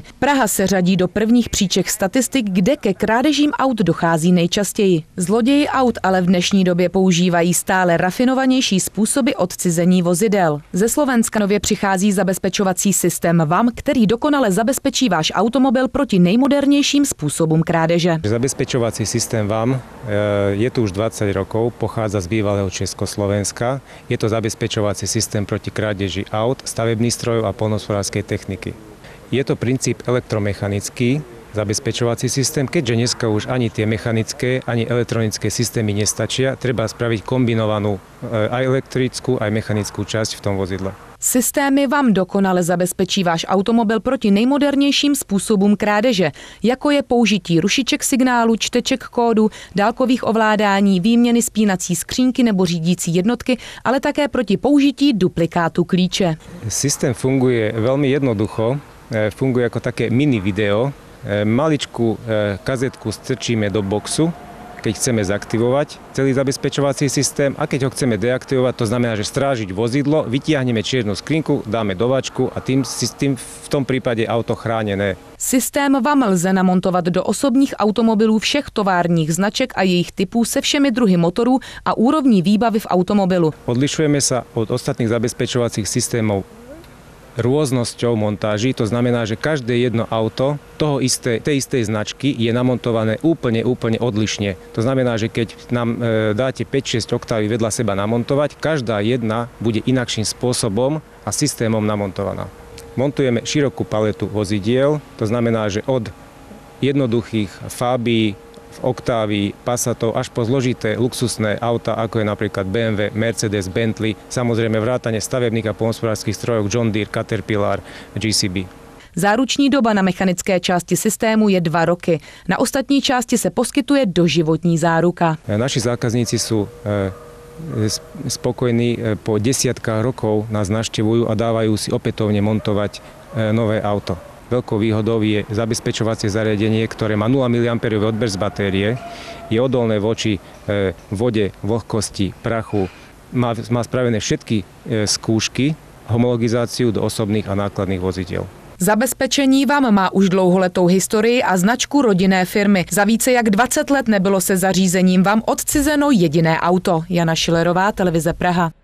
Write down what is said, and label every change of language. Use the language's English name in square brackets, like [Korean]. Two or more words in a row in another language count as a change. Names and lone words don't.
[Czech] Praha se řadí do prvních příček statistik, kde ke krádežím aut dochází nejčastěji. Zloději aut ale v dnešní době používají stále rafinovanější způsoby odcizení vozidel. Ze Slovenska nově přichází zabezpečovací systém VAM, který dokonale zabezpečí váš automobil proti nejmodernějším způsobům krádeže. [Slovak] Zabezpečovací systém VAM je tu už 20 rokov, pochádza z bývalého Československa. Je to zabezpečovací systém proti krádeži aut, stavebných strojov a poľnohospodárskej techniky. Je to princíp elektromechanický zabezpečovací systém, keďže dneska už ani tie mechanické, ani elektronické systémy nestačia, treba spraviť kombinovanú aj elektrickú, aj mechanickú časť v tom vozidle. [Czech] Systémy vám dokonale zabezpečí váš automobil proti nejmodernějším způsobům krádeže, jako je použití rušiček signálu, čteček kódu, dálkových ovládání, výměny spínací skřínky nebo řídící jednotky, ale také proti použití duplikátu klíče. [Slovak] Systém funguje veľmi jednoducho, funguje ako také mini video. Maličkú kazetku strčíme do boxu, keď chceme zaktivovať celý zabezpečovací systém, a keď ho chceme deaktivovať, to znamená, že strážiť vozidlo, vytiahneme čiernu skrinku, dáme do vačku a tým v tom prípade auto chránené. [Czech] Systém VAM lze namontovat do osobních automobilů všech továrních značek a jejich typů se všemi druhy motorů a úrovní výbavy v automobilu. [Slovak] Odlišujeme sa od ostatných zabezpečovacích systémov rôznosťou montáží, to znamená, že každé jedno auto tej istej značky je namontované úplne odlišne. To znamená, že keď nám dáte 5-6 oktávy vedľa seba namontovať, každá jedna bude inakším spôsobom a systémom namontovaná. Montujeme širokú paletu vozidiel, to znamená, že od jednoduchých Fabii, Octavii, Passatov až po zložité luxusné auta, ako je napríklad BMW, Mercedes, Bentley, samozrejme vrátane stavebných a poľnohospodárskych strojov John Deere, Caterpillar, GCB. [Czech] Záruční doba na mechanické části systému je 2 roky. Na ostatní části se poskytuje doživotní záruka. [Slovak] Naši zákazníci sú spokojní, po desiatkách rokov nás navštevujú a dávajú si opätovne montovať nové auto. Veľkou výhodou je zabezpečovacie zariadenie, ktoré má 0 mA odber z batérie, je odolné voči vode, vlhkosti, prachu, má spravené všetky skúšky, homologizáciu do osobných a nákladných vozidiel. [Czech] Zabezpečení VAM má už dlouholetou historii a značku rodinné firmy. Za více jak 20 let nebylo se zařízením VAM odcizeno jediné auto. Jana Šilerová, televize Praha.